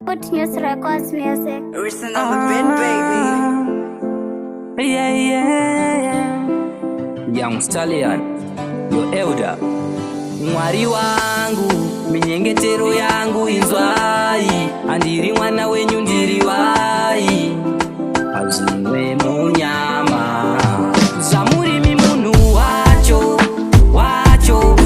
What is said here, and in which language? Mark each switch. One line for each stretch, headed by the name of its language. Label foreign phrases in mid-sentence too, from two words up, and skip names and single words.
English: Put News Records music. Listen up a bit, baby. Ah, yeah, yeah, yeah. Young Stallion, your elder.
Shona: Mwari wangu, minyengetero yangu inzwai. Handiri mwana wenyu, ndiri wai. Hazimwe munyama. Zvamurimi munhu wacho, wacho.